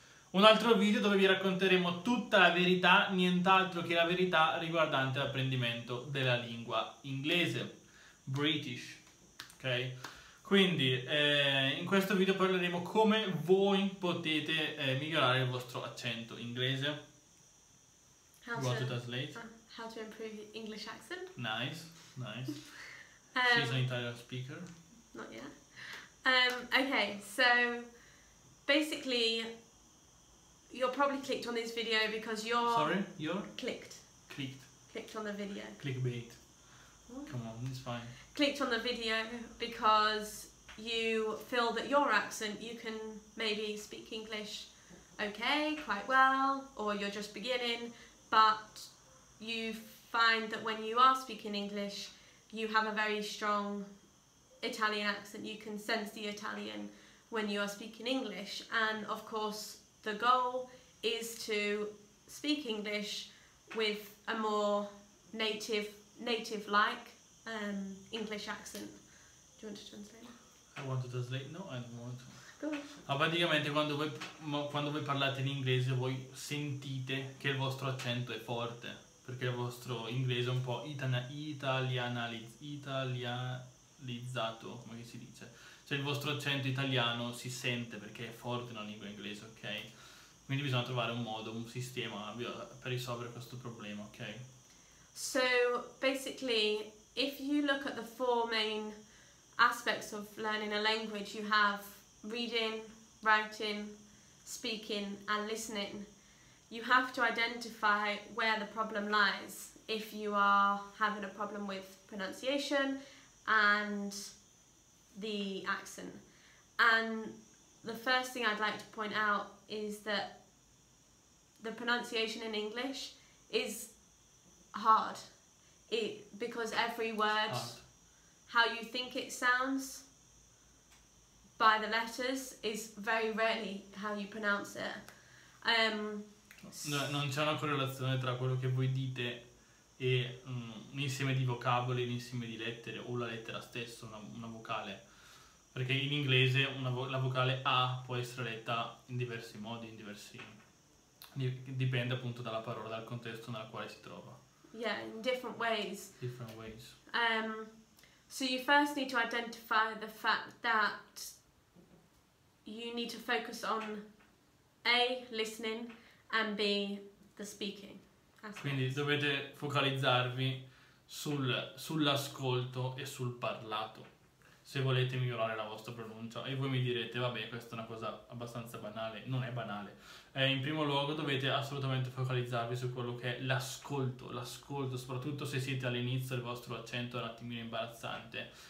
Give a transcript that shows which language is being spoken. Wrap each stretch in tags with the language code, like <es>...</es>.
<it>Un altro video dove vi racconteremo tutta la verità, nient'altro che la verità riguardante l'apprendimento della lingua inglese, British, ok? Quindi in questo video parleremo come voi potete migliorare il vostro accento inglese.</it> <en>How Want to to translate? How to improve your English accent? Nice, nice. She's an Italian speaker. Not yet. Okay, so basically, you're probably clicked on this video because you're... Sorry, you're? Clicked on the video. Clickbait. Come on, it's fine. Clicked on the video because you feel that your accent, you can maybe speak English okay, quite well, or you're just beginning, but you find that when you are speaking English, you have a very strong Italian accent. You can sense the Italian when you are speaking English, and of course the goal is to speak English with a more native-like English accent. Do you want to translate? I want to translate? No, I don't want to. Go on.</en> <it>Praticamente quando voi parlate in inglese voi sentite che il vostro accento è forte, perché il vostro inglese è un po' italianizzato, come si dice? Cioè il vostro accento italiano si sente perché è forte nella lingua inglese, ok? Quindi bisogna trovare un modo, un sistema per risolvere questo problema, ok?</it> <en>So basically, if you look at the four main aspects of learning a language, you have reading, writing, speaking and listening. You have to identify where the problem lies. If you are having a problem with pronunciation and the accent. And the first thing I'd like to point out is that the pronunciation in English is hard. Because every word, how you think it sounds by the letters is very rarely how you pronounce it.</en> <it>Non c'è una correlazione tra quello che voi dite e un insieme di vocaboli, un insieme di lettere o la lettera stessa, una vocale. Perché in inglese la vocale A può essere letta in diversi modi, dipende appunto dalla parola, dal contesto nel quale si trova.</it> <en>Yeah, in different ways. Different ways. So you first need to identify the fact that you need to focus on A, listening, and B, the speaking.</en> <it>Quindi dovete focalizzarvi sull'ascolto e sul parlato se volete migliorare la vostra pronuncia. E voi mi direte, vabbè, questa è una cosa abbastanza banale. Non è banale. In primo luogo dovete assolutamente focalizzarvi su quello che è l'ascolto, soprattutto se siete all'inizio, il vostro accento è un attimino imbarazzante.</it>